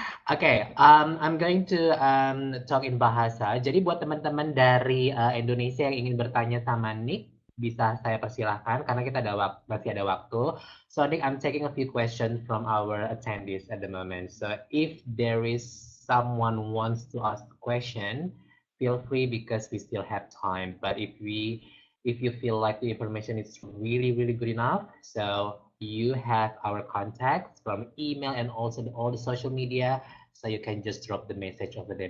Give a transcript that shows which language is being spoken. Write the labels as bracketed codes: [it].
[en] Okay, I'm going to talk in bahasa. [id] Jadi buat teman-teman dari Indonesia yang ingin bertanya sama Nick, bisa saya persilahkan karena kita masih ada waktu. [en] So Nick, I'm taking a few questions from our attendees at the moment. So if there is someone wants to ask a question, feel free because we still have time. But if you feel like the information is really, really good enough, so you have our contacts from email and also all the social media, so you can just drop the message over there.